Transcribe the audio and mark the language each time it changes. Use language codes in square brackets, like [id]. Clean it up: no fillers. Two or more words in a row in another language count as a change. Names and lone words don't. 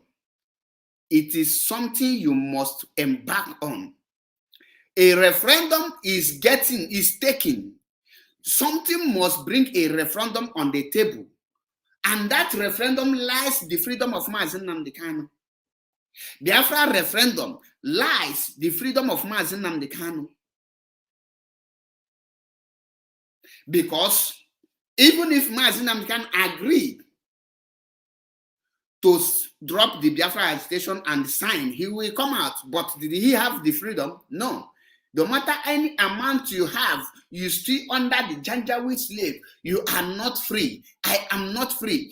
[en] It is something you must embark on. A referendum is taken. Something must bring a referendum on the table. And that referendum lies the freedom of Mazi Nnamdi Kanu. Biafra referendum lies the freedom of Mazi Nnamdi Kanu. Because even if Mazi Nnamdi Kanu agreed to drop the Biafra agitation and sign, he will come out. But did he have the freedom? No. No matter any amount you have, you still under the Janjaweed slave. You are not free. I am not free.